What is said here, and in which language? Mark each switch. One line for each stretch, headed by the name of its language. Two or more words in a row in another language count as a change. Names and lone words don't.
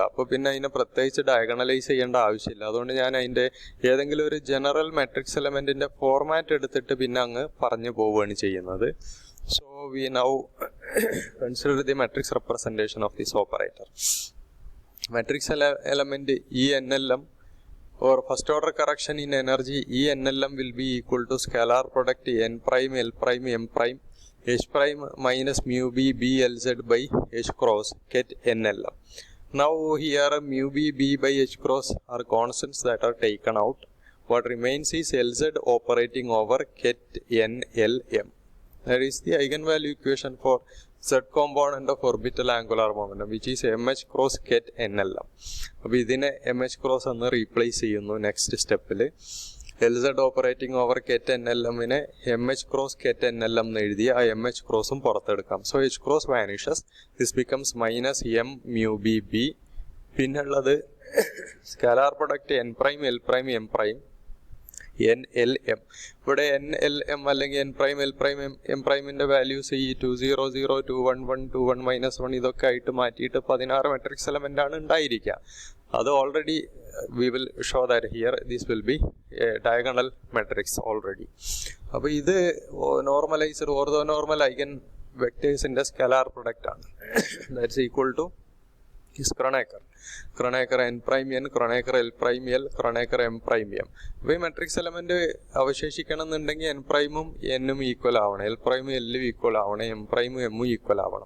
Malayalam: അപ്പോൾ പിന്നെ അതിനെ പ്രത്യേകിച്ച് ഡയഗണലൈസ് ചെയ്യേണ്ട ആവശ്യമില്ല. അതുകൊണ്ട് ഞാൻ അതിൻ്റെ ഏതെങ്കിലും ഒരു
English: general matrix
Malayalam: എലമെന്റിന്റെ ഫോർമാറ്റ് എടുത്തിട്ട് പിന്നെ അങ്ങ് പറഞ്ഞു പോവുകയാണ് ചെയ്യുന്നത്.
English: so we now consider the matrix representation of this operator. matrix element ENLM or first order correction in energy ENLM will be equal to scalar product n prime L prime m prime h prime minus mu b b Lz by h cross ket NLM. Now here mu b b by h cross are constants that are taken out. What remains is Lz operating over ket NLM. That is the eigenvalue equation for z component of orbital angular momentum, which is mh cross ket NLM.
Malayalam: അപ്പോൾ ഇതിനെ
English: mh cross
Malayalam: എന്ന് റീപ്ലേസ് ചെയ്യുന്നു നെക്സ്റ്റ് സ്റ്റെപ്പിൽ.
English: Lz operating over ket NLM mh cross ket NLM
Malayalam: എന്ന് എഴുതി ആ
English: mh crossും
Malayalam: പുറത്തെടുക്കാം.
English: സോ h cross vanishes. This becomes minus m mu b b.
Malayalam: പിന്നുള്ളത്
English: scalar product n prime L prime m prime NLM.
Malayalam: ഇവിടെ NLM അല്ലെങ്കിൽ
English: n prime L prime m primeന്റെ
Malayalam: വാല്യൂസ് ഈ 200 211 21 -1 ഇതൊക്കെ ആയിട്ട് മാറ്റിയിട്ട് 16
English: matrix element
Malayalam: ആണ് ഉണ്ടായിരിക്കുക.
English: അത് already we will show that here this will be diagonal matrix already.
Malayalam: അപ്പോൾ ഇത് നോർമലൈസ്ഡ് ഓർത്തോ നോർമൽ ഐഗൻ വെക്ടേഴ്സിന്റെ സ്കലാർ പ്രൊഡക്റ്റ് ആണ്.
English: that's equal to Kronecker n prime n, ക്രോണേക്കർ L prime L, ക്രോണേക്കർ m prime m.
Malayalam: അപ്പോൾ ഈ മെട്രിക്സ് എലമെന്റ് അവശേഷിക്കണം എന്നുണ്ടെങ്കിൽ n പ്രൈമും n ഈക്വൽ ആവണം, L പ്രൈമും L ഈക്വൽ ആവണം, m പ്രൈമും m ഈക്വൽ ആവണം.